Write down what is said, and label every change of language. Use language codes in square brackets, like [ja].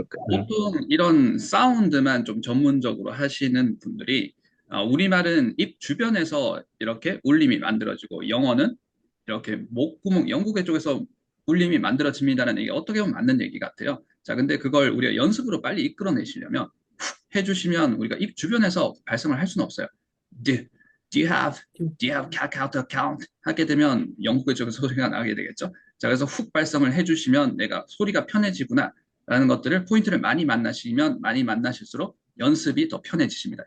[ko] 보통 이런 사운드만 좀 전문적으로 하시는 분들이 우리말은 입 주변에서 이렇게 울림이 만들어지고 영어는 이렇게 목구멍, 영국의 쪽에서 울림이 만들어집니다라는 얘기 어떻게 보면 맞는 얘기 같아요. 자, 근데 그걸 우리가 연습으로 빨리 이끌어내시려면 해주시면 우리가 입 주변에서 발성을 할 수는 없어요. [en] Do you have Kakao account? [ko] 하게 되면 영국의 쪽에서 소리가 나게 되겠죠. 자, 그래서 훅 발성을 해주시면 내가 소리가 편해지구나 라는 것들을 포인트를 많이 만나시면 많이 만나실수록 연습이 더 편해지십니다.